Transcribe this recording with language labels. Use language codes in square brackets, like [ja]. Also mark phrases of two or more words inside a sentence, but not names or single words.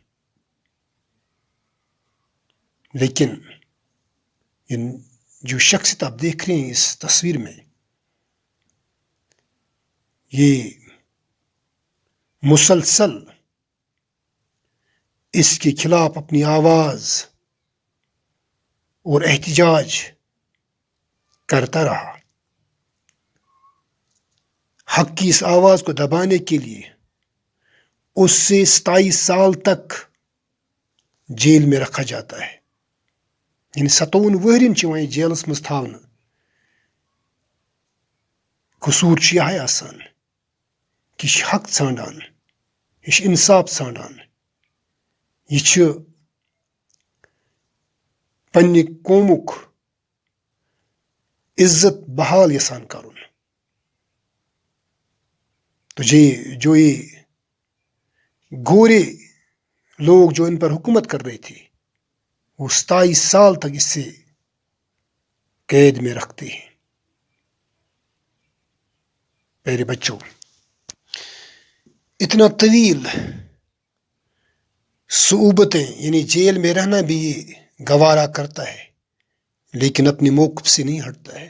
[ur] لیکن جو شخصیت آپ دیکھ رہے ہیں اس تصویر میں، یہ مسلسل اس کے خلاف اپنی آواز اور احتجاج کرتا رہا. حق کی اس آواز کو دبانے کے لیے اس سے 27 سال تک جیل میں رکھا جاتا ہے. [ks] یعنی 57 ؤہرین چھِ وۄنۍ جیلس منٛز تھاونہٕ. قصوٗر چھُ یِہے آسان کہِ یہِ چھُ حق ژھانڈان، یہِ چھُ انصاف ژھانڈان، یہِ چھُ پننہِ قومُک عزت بحال یژھان کرُن. [ur] تو جو یہ گورے لوگ جو ان پر حکومت کر رہے تھے وہ 27 سال تک اس سے قید میں رکھتے ہیں. میرے بچوں، اتنا طویل صعوبتیں یعنی جیل میں رہنا بھی یہ گوارا کرتا ہے، لیکن اپنے موقف سے نہیں ہٹتا ہے.